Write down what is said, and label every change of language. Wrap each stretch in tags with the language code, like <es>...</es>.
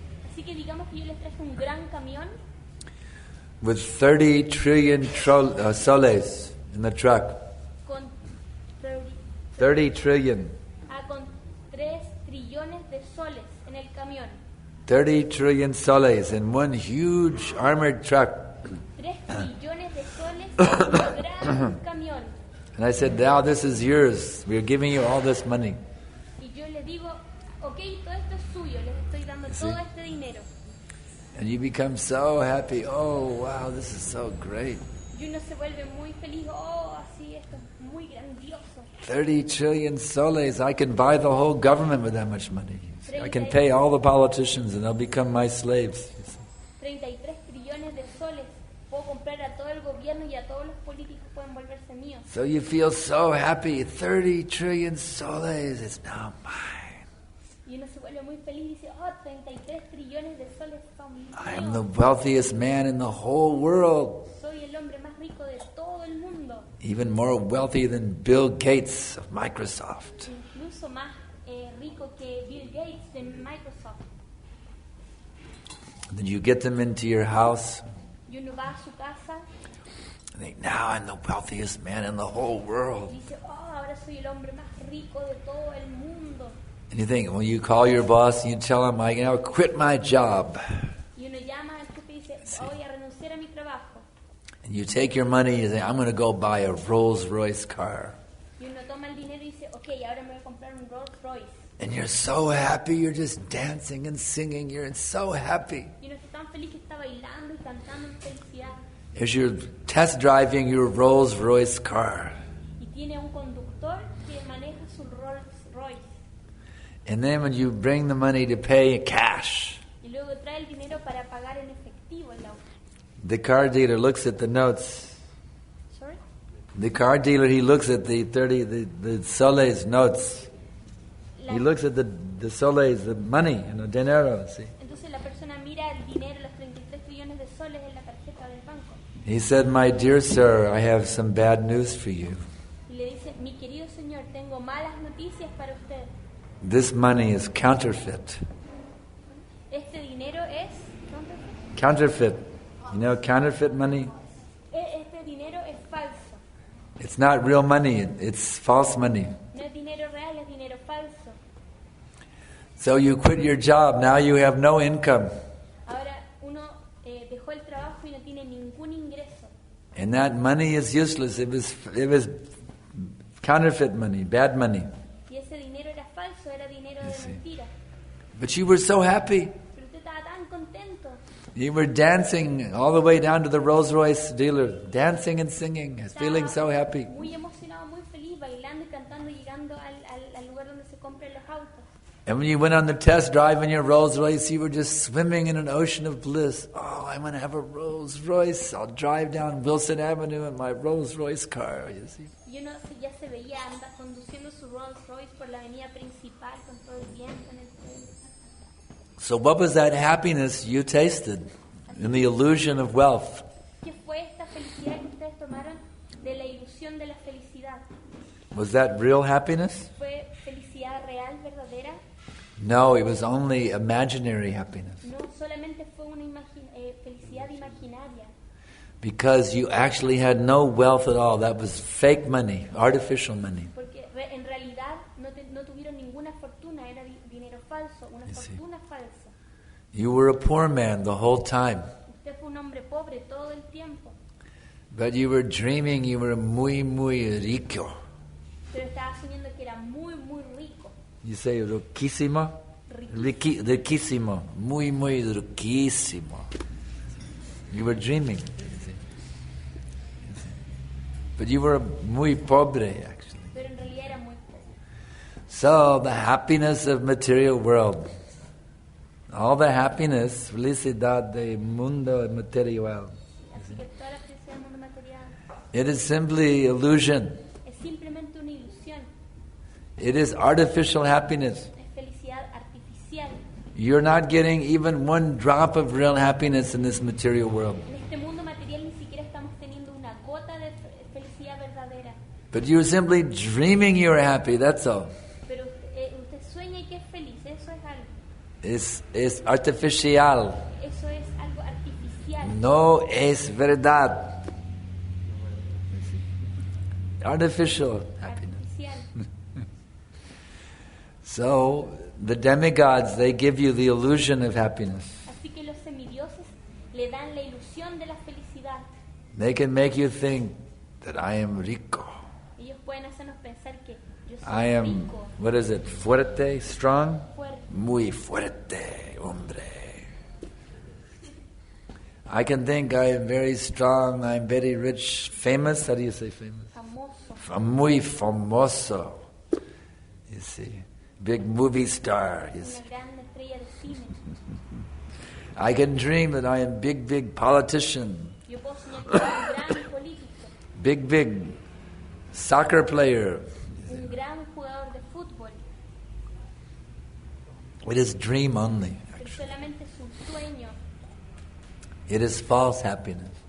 <es>Así que digamos que yo les traje un gran camión</es> <en>with 30 trillion soles in the truck.</en> <es>con</es> <en>30 trillion.</en> <es>con 3 trillones de soles en el camión.</es> <en>30 trillion soles in one huge armored truck.</en> <es>3 trillones de soles en un gran camión.</es> <en>And I said, now this is yours. We're giving you all this money.</en> <es>Y yo les digo, ok, todo esto es suyo, les estoy dando todo este dinero.</es> <en>And you become so happy. Oh, wow, this is so great.</en> <es>Y uno se vuelve muy feliz, oh, así, esto es muy grandioso.</es> <en>30 trillion soles. I can buy the whole government with that much money. I can pay all the politicians and they'll become my slaves.</en> <es>33 trillones de soles. Puedo comprar a todo el gobierno y a todos los políticos pueden volverse míos.</es> <en>So you feel so happy. 30 trillion soles is now mine.</en> <es>Y uno se vuelve muy feliz y dice, oh, 33 trillones de soles son míos.</es> <en>I am the wealthiest man in the whole world.</en> <es>Soy el hombre más rico de todo el mundo.</es> <en>Even more wealthy than Bill Gates of Microsoft.</en> <es>Incluso más rico que Bill Gates de Microsoft.</es> <en>And then you get them into your house.</en> <es>Y uno va a su casa</es> <en>And think, now I'm the wealthiest man in the whole world.</en> <es>y dice, oh, ahora soy el hombre más rico de todo el mundo.</es> <en>And you think, well, you call your boss and you tell him, I now quit my job.</en> <es>Y uno llama al jefe y dice, voy a renunciar a mi trabajo.</es> <en>And you take your money and you say, I'm going to go buy a Rolls Royce car.</en> <es>Y uno toma el dinero y dice, ok, ahora me voy a comprar un Rolls Royce.</es> <en>And you're so happy, you're just dancing and singing, you're so happy.</en> <es>Y uno está tan feliz que está bailando y cantando en felicidad.</es> <en>As you're test driving your Rolls Royce car.</en> <es>Y tiene un conductor que maneja su Rolls Royce.</es> <en>And then when you bring the money to pay cash,</en> <es>Y luego trae el dinero para pagar en efectivo el auto.</es> <en>the car dealer looks at the notes. Sorry? The car dealer, he looks at the soles notes. He looks at the soles, the money, dinero, see.</en> <es>Entonces la persona mira el dinero, los 33 trillones de soles en la tarjeta del banco.</es> <en>He said, my dear sir, I have some bad news for you.</en> <es>Y le dice, mi querido señor, tengo malas noticias para usted.</es> <en>This money is counterfeit.</en> <es>Este dinero es...</es> <en>Counterfeit. You know counterfeit money?</en> <es>Este dinero es falso.</es> <en>It's not real money, it's false money.</en> <es>No es dinero real, es dinero falso.</es> <en>So you quit your job, now you have no income.</en> <es>Ahora uno dejó el trabajo y no tiene ningún ingreso.</es> <en>And that money is useless. It was counterfeit money, bad money.</en> <es>Y ese dinero era falso, era dinero de mentira.</es> <en>But you were so happy.</en> <es>Pero usted estaba tan contento.</es> <en>You were dancing all the way down to the Rolls Royce dealer, dancing and singing, feeling so happy.</en> <es>Muy emocionado, muy feliz, bailando y cantando, llegando al lugar donde se compran los autos.</es> <en>And when you went on the test drive in your Rolls Royce, you were just swimming in an ocean of bliss. Oh, I'm going to have a Rolls Royce. I'll drive down Wilson Avenue in my Rolls Royce car, you see.</en> <es>Y uno ya se veía conduciendo su Rolls Royce por la avenida principal con todo el viento en el suelo.</es> <en>So what was that happiness you tasted in the illusion of wealth?</en> <es>¿Qué fue esta felicidad que ustedes tomaron de la ilusión de la felicidad?</es> <en>Was that real happiness?</en> <es>¿Fue felicidad real, verdadera?</es> <en>No, it was only imaginary happiness.</en> <es>No, solamente fue una felicidad imaginaria.</es> <en>Because you actually had no wealth at all. That was fake money, artificial money.</en> <es>Porque en realidad no tuvieron ninguna fortuna, era dinero falso, una fortuna falsa.</es> <en>You were a poor man the whole time.</en> <es>Usted fue un hombre pobre todo el tiempo.</es> <en>But you were dreaming you were</en> <es>muy, muy rico. Pero estaba soñando que era muy, muy rico.</es> <en>You say riquísimo? Riquísimo.</en> <es>Muy, muy riquísimo.</es> <en>You were dreaming. But you were</en> <es>muy pobre,</es> <en>actually.</en> <es>Pero en realidad era muy pobre.</es> <en>So, the happiness of material world. All the happiness,</en> <es>felicidad de mundo material. Así que toda la felicidad del mundo material</es> <en>It is simply illusion.</en> <es>es simplemente una ilusión.</es> <en>It is artificial happiness.</en> <es>Es felicidad artificial.</es> <en>You're not getting even one drop of real happiness in this material world.</en> <es>En este mundo material ni siquiera estamos teniendo una gota de felicidad felicidad verdadera.</es> <en>But you're simply dreaming you're happy, that's all.</en> <es>Pero usted sueña y que es feliz, eso es algo. Es artificial. Eso es algo artificial. No es verdad.</es> <en>Artificial happiness. Artificial. So, the demigods, they give you the illusion of happiness.</en> <es>Así que los semidioses le dan la ilusión de la felicidad.</es> <en>They can make you think that I am rico.</en> <es>Ellos pueden hacernos pensar que yo soy</es> <en>I am,</en> <es>rico,</es> <en>what is it, fuerte, strong?</en> <es>fuerte. Muy fuerte, hombre.</es> <en>I can think I am very strong, I'm very rich, famous. How do you say famous?</en> <es>Famoso. Muy famoso.</es> <en>You see, big movie star. You see.</en> <es>Una gran estrella de cine.</es> <en>I can dream that I am big politician,</en> <es>Yo puedo soñar que soy un gran político,</es> <en>big soccer player.</en> <es>un gran jugador de fútbol,</es> <en>It is dream only.</en> <es>pero solamente es un sueño,</es> <en>It is false happiness.</en>